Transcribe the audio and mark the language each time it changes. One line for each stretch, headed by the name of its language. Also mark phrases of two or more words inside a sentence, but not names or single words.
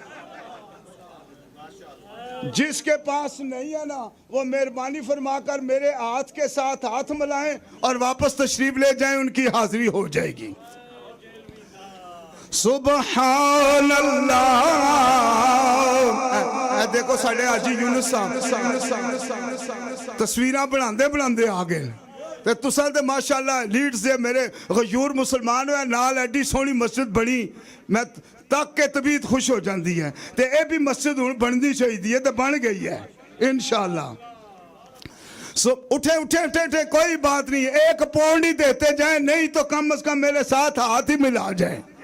Urdu: جس کے پاس نہیں ہے نا وہ مہربانی فرما کر میرے ہاتھ کے ساتھ ہاتھ ملائیں اور واپس تشریف لے جائیں، ان کی حاضری ہو جائے گی.
Arabic: سبحان اللہ.
Punjabi: دیکھو ساڑھے حاجی یونس صاحب تصویریں بناندے آ گئے. تے تساں تے ماشاءاللہ لیڈز دے میرے غیور مسلمان ہوئے نال ایڈی سونی مسجد بنی، میں تک کے طبیعت خوش ہو جاندی ہے. تے اے بھی مسجد ہن بندی چاہیے تے بن گئی ہے انشاءاللہ.
Urdu: اٹھے کوئی بات نہیں، 1 پاؤنڈ ہی دیتے جائیں، نہیں تو کم از کم میرے ساتھ ہاتھ ہی ملا جائیں.